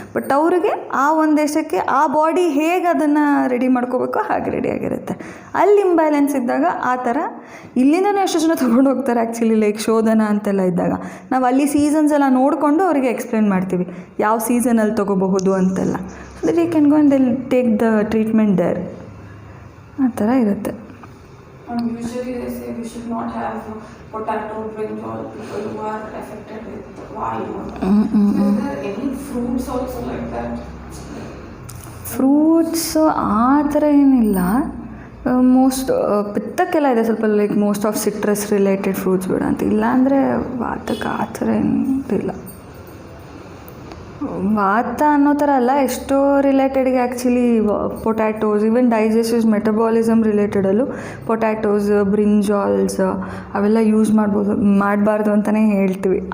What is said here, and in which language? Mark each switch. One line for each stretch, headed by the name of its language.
Kannada: But ಅವರಿಗೆ ಆ ಒಂದು ದೇಶಕ್ಕೆ ಆ ಬಾಡಿ ಹೇಗೆ ಅದನ್ನು ರೆಡಿ ಮಾಡ್ಕೋಬೇಕೋ ಹಾಗೆ ರೆಡಿಯಾಗಿರುತ್ತೆ. ಅಲ್ಲಿ ಇಂಬ್ಯಾಲೆನ್ಸ್ ಇದ್ದಾಗ ಆ ಥರ ಇಲ್ಲಿಂದನೇ ಎಷ್ಟು ಜನ ತೊಗೊಂಡು ಹೋಗ್ತಾರೆ ಆ್ಯಕ್ಚುಲಿ, ಲೈಕ್ ಶೋಧನ ಅಂತೆಲ್ಲ ಇದ್ದಾಗ ನಾವು ಅಲ್ಲಿ ಸೀಸನ್ಸ್ ಎಲ್ಲ ನೋಡಿಕೊಂಡು ಅವರಿಗೆ ಎಕ್ಸ್ಪ್ಲೇನ್ ಮಾಡ್ತೀವಿ ಯಾವ ಸೀಸನಲ್ಲಿ ತೊಗೋಬಹುದು ಅಂತೆಲ್ಲ.
English: So that you can go and will take the treatment there.
Kannada: ಆ ಥರ ಇರುತ್ತೆ.
English: Usually they say we should not have potato, brinjal, people who are affected with vayu. Is there any fruits also like that?
Kannada: Fruits ಆ ಥರ ಏನಿಲ್ಲ. Most ಪಿತ್ತಕ್ಕೆಲ್ಲ ಇದೆ ಸ್ವಲ್ಪ, like most of citrus related fruits ಬೇಡ ಅಂತ. ಇಲ್ಲಾಂದರೆ ವಾತಕ್ಕೆ ಆ ಥರ ಏನಿಲ್ಲ. ವಾತ ಅನ್ನೋ ಥರ ಅಲ್ಲ, ಎಷ್ಟೋ ರಿಲೇಟೆಡ್ಗೆ actually potatoes, even digestive metabolism ರಿಲೇಟೆಡಲ್ಲೂ potatoes, ಬ್ರಿಂಜಾಲ್ಸ್ ಅವೆಲ್ಲ ಯೂಸ್ ಮಾಡಬಾರ್ದು ಅಂತಲೇ ಹೇಳ್ತೀವಿ.